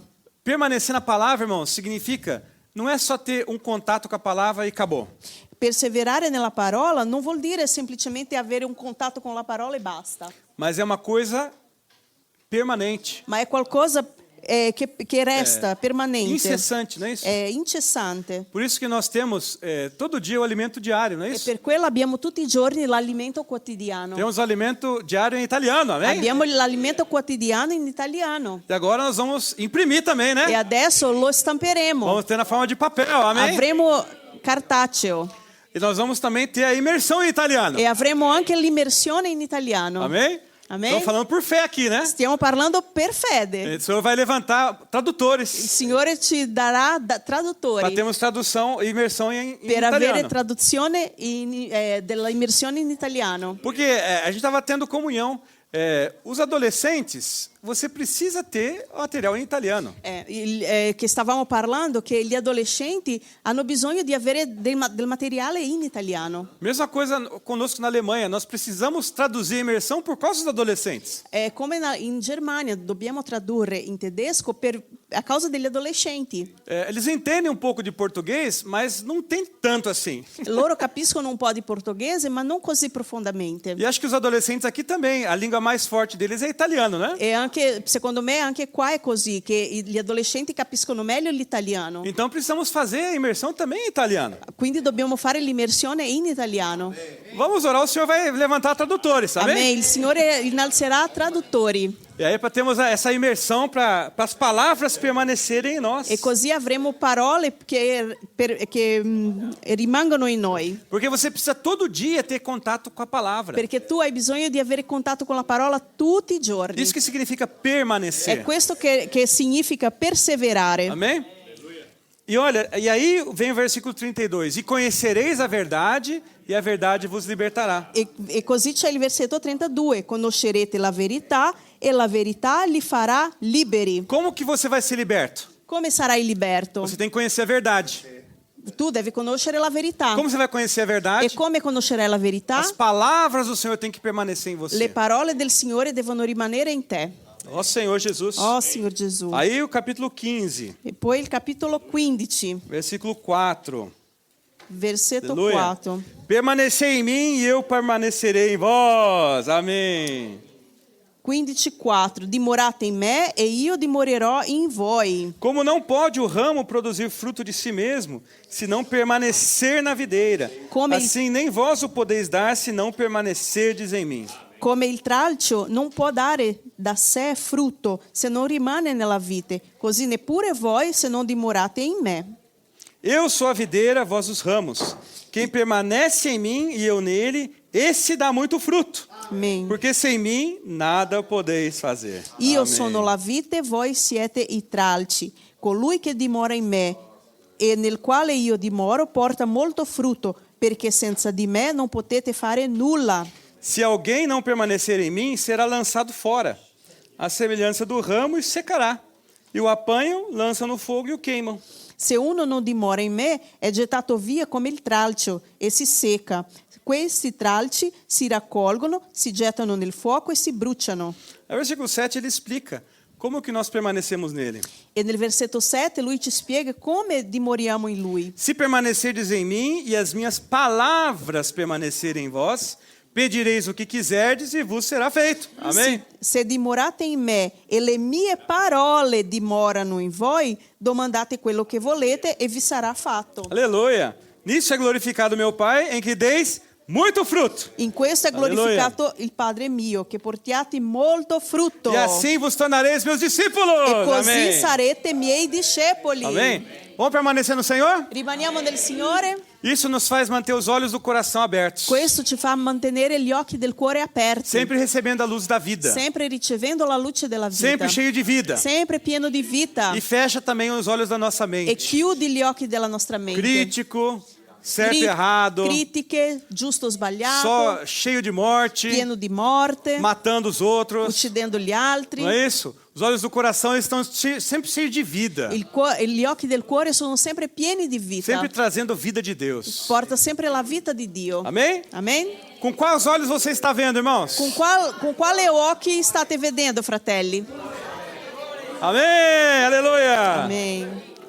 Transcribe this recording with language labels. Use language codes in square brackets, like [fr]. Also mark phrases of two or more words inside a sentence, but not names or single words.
[pt] Permanecer na palavra, irmão, significa não é só ter um contato com a palavra e acabou. [it] Perseverare nella parola non vuol dire semplicemente avere un contatto con la parola e basta, [pt] Mas é uma coisa permanente, [it] ma è qualcosa che resta permanente, incessante, [pt] não é isso? [it] è incessante. [pt] Por isso que nós temos todo dia o alimento diário, não é E isso? [it] per quello abbiamo tutti i giorni l'alimento quotidiano. [pt] Temos o alimento diário em italiano, amém? [it] Abbiamo l'alimento quotidiano in italiano. [pt] E agora nós vamos imprimir também, [it] E [pt] né? [it] adesso lo stamperemo. [pt] Vamos ter na forma de papel, amém? [it] Avremo cartaceo [pt] E nós vamos também ter a imersão em italiano, [it] e avremo anche l'immersione in italiano. [pt] amém? Amém? Estamos falando por fé aqui, né? [it] Stiamo parlando per fede. [pt] O Senhor vai levantar [it] Il [pt] tradutores [it] Signore ci darà [pt] para [it] traduttori [pt] termos tradução e imersão em [it] per avere [pt] italiano. [it] traduzione della immersione in italiano. [pt] Porque a gente estava tendo comunhão. Os adolescentes, você precisa ter o material em italiano. [it] Che stavamo parlando che gli adolescenti hanno bisogno di avere del materiale in italiano. [pt] Mesma coisa conosco na Alemanha, nós precisamos traduzir a imersão por causa dos adolescentes. [it] Come in Germania dobbiamo tradurre in tedesco per a causa degli adolescenti. [pt] Eles entendem um pouco de português, mas não tem tanto assim. [it] Loro capiscono un po' di portoghese, ma non così profondamente. [pt] E acho que os adolescentes aqui também, a língua mais forte deles é italiano, né? [it] E anche, secondo me, anche qua è così, che gli adolescenti capiscono meglio l'italiano. [pt] Então precisamos fazer a imersão também em italiano. [it] Quindi dobbiamo fare l'immersione in italiano. [pt] Vamos orar, o Senhor vai levantar tradutores, [it] Amen. [pt] amém? [it] Il Signore innalzerà traduttori. [pt] E aí para termos essa imersão, para as palavras permanecerem em nós. [it] E così avremo parole che rimangono in noi. [pt] Porque você precisa todo dia ter contato com a palavra. [it] Perché tu hai bisogno di avere contatto con la parola tutti i giorni. [pt] Isso que significa [it] È [pt] permanecer. [it] questo che significa perseverare. [pt] Amém? E olha, e aí vem o versículo 32. E conhecereis a verdade, e a verdade vos libertará. [it] E così c'è il versetto 32. Conoscerete la verità e la verità li farà liberi. [pt] Como que você vai ser liberto? [it] Come sarai liberto? [pt] Você tem que conhecer a verdade. [it] Tu devi conoscere la verità. [pt] Como você vai conhecer a [it] E [pt] verdade? [it] come conoscerai la verità? [pt] As palavras do Senhor têm que permanecer em [it] Le [pt] você. [it] parole del Signore devono rimanere in te. [pt] Ó Senhor Jesus. [it] Oh, Signor Gesù. [pt] Aí o capítulo 15, [it] E poi il capitolo 15, [pt] versículo 4. [it] versetto [pt] Aleluia. [it] 4. [pt] Permanecei em mim e eu permanecerei em vós. Amém. [it] 15:4. Dimorate in me e io dimorerò in voi. [pt] Como não pode o ramo produzir fruto de si mesmo, se não permanecer na videira, Como ele- assim nem vós o podeis dar, se não permanecerdes em mim. [it] Come il tralcio non può dare da sé frutto se non rimane nella vite, così neppure voi se non dimorate in me. [pt] Eu sou a videira, vós os ramos. Quem permanece em mim e eu nele, esse dá muito fruto. [it] Amen. [pt] Porque sem mim nada podeis fazer. [it] Io [pt] Amém. [it] sono la vite, voi siete i tralci. Colui che dimora in me e nel quale io dimoro porta molto frutto, perché senza di me non potete fare nulla. [pt] Se alguém não permanecer em mim, será lançado fora, à semelhança do ramo, e secará. E o apanham, lançam no fogo e o queimam. [it] Se uno non dimora in me, è gettato via come il tralcio e si secca. Questi tralci si raccolgono, si gettano nel fuoco e si bruciano. [pt] No versículo 7 ele explica como que nós permanecemos nele. [it] E nel versetto 7 lui ci spiega come dimoriamo in lui. [pt] Se permanecerdes em mim e as minhas palavras permanecerem em vós, pedireis o que quiserdes e vos será feito. Amém? [it] Se dimorate in me e le mie parole dimorano in voi, domandate quello che volete e vi sarà fatto. [pt] Aleluia. Nisso é glorificado meu Pai, em que deis muito fruto. [it] In questo è glorificato il Padre mio, che portiate molto frutto. [pt] E assim vos tornareis meus discípulos. [it] E così [pt] Amém. [it] sarete miei discepoli. [pt] Amém? Vamos permanecer no Senhor? [it] Rimaniamo nel Signore? [pt] Isso nos faz manter os olhos do coração abertos. [it] Questo ci fa mantenere gli occhi del cuore aperti. [pt] Sempre recebendo a luz da vida. [it] Sempre ricevendo la luce della vita. [pt] Sempre cheio de vida. [it] Sempre pieno di vita. [pt] E fecha também os olhos da nossa [it] E [pt] mente. [it] chiudi gli occhi della nostra mente. [pt] Crítico, certo e errado, [it] Critiche, giusto o sbagliato. [pt] só cheio de morte, [it] Pieno di morte. [pt] matando os outros. [it] Uccidendo gli altri. [pt] Não é isso? Os olhos do coração estão sempre cheios de vida. [it] Gli occhi del cuore sono sempre pieni di vita. [pt] Sempre trazendo vida de Deus. [it] Porta sempre la vita di Dio. [pt] Amém? [it] Amen? [pt] Com quais olhos você está vendo, irmãos? [it] Con quale occhi state vedendo, fratelli? [pt] Amém! Aleluia! Amém.